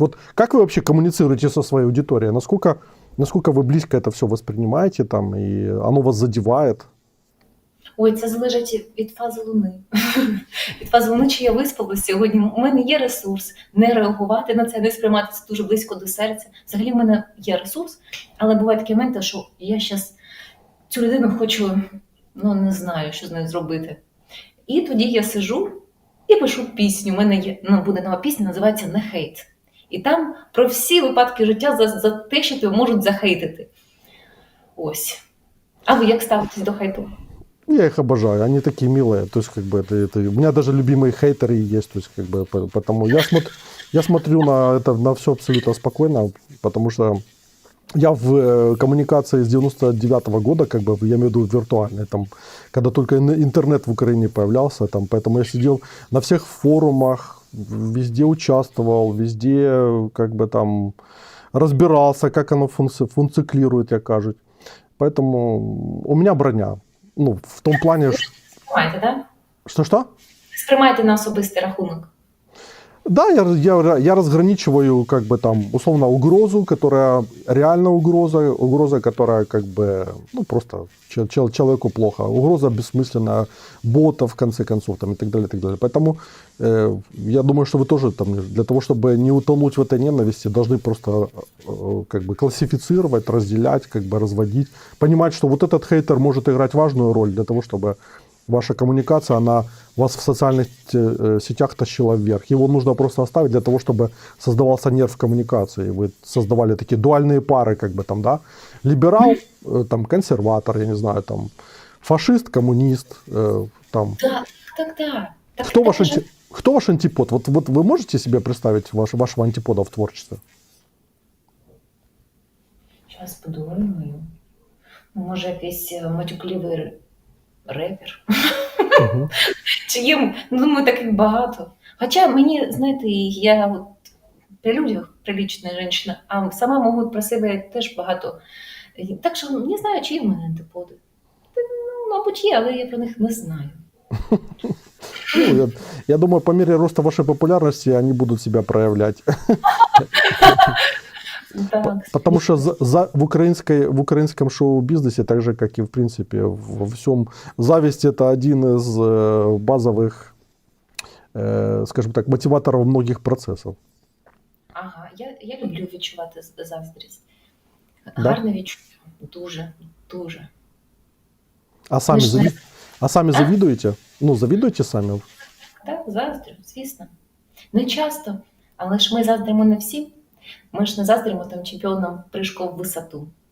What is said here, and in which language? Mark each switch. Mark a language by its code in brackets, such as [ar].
[ru] Вот как вы вообще коммуницируете со своей аудиторией? Насколько вы близко это все воспринимаете, там, и оно вас задевает? [uk] Ой, це залежить від фази Луни. Від фази Луни, чи я виспалася сьогодні. У мене є ресурс не реагувати на це, не сприймати це дуже близько до серця. Взагалі в мене є ресурс, але бувають такі моменти, що я зараз цю людину хочу, не знаю, що з нею зробити. І тоді я сижу і пишу пісню. У мене є, буде нова пісня, називається «Не хейт». І там про всі випадки життя за те, що тебе можуть захейтити. Ось. А ви як ставитесь до хейту? [ru] Я их обожаю, они такие милые, то есть как бы это у меня даже любимые хейтеры есть, то есть как бы поэтому я смотрю на это на все абсолютно спокойно, потому что Я в коммуникации с 99-го года, как бы, я имею в виду виртуальной, там, когда только интернет в Украине появлялся, там, поэтому я сидел на всех форумах, везде участвовал, везде как бы там разбирался, как оно функционирует, [uk] як кажуть. [ru] Поэтому у меня броня. Ну, в том плане, [uk] Сприймаєте, да? [ru] что? [uk] Сприймаєте на особистий рахунок. [ru] Да, я разграничиваю, как бы там, условно, угрозу, которая реально угроза, которая, как бы, ну, просто человеку плохо, угроза бессмысленная, ботов, в конце концов, там, и так далее, и так далее. Поэтому я думаю, что вы тоже, там, для того, чтобы не утонуть в этой ненависти, должны просто, как бы, классифицировать, разделять, как бы, разводить, понимать, что вот этот хейтер может играть важную роль для того, чтобы ваша коммуникация, она вас в социальных сетях тащила вверх. Его нужно просто оставить для того, чтобы создавался нерв коммуникации. Вы создавали такие дуальные пары, как бы там, да? Либерал, там, консерватор, я не знаю, там, фашист, коммунист, там. [uk] Да, так. [ru] Кто ваш антипод? Вот вы можете себе представить вашего антипода в творчестве? [uk] Зараз подумаю. Ну, може, якийсь матюкливий репер. Угу. Чи є, ну, думаю, таких багато. Хоча мені, знаєте, я от при людях прилична жінка, а сама можу про себе теж багато. Так що не знаю, чи є в мене антиподи. Ну, мабуть, є, але я про них не знаю. [ru] Ну, я думаю, по мере роста вашей популярности они будут себя проявлять. [uk] Так. [ru] Потому что в украинском шоу-бизнесе, так же, как и в принципе во всем, зависть — это один из базовых, скажем так, мотиваторов многих процессов. [uk] Ага, я люблю відчувати заздрість. [ru] Да? [uk] Гарне відчуття. Дуже. [ru] А сами, Ну, что? а сами завидуете? Ну, завидуете сами? [uk] Так, заздрю, звісно. Не часто, але ж ми заздримо не всім. Ми ж не заздримо там чемпіонам [ru] прыжков в [uk] висоту.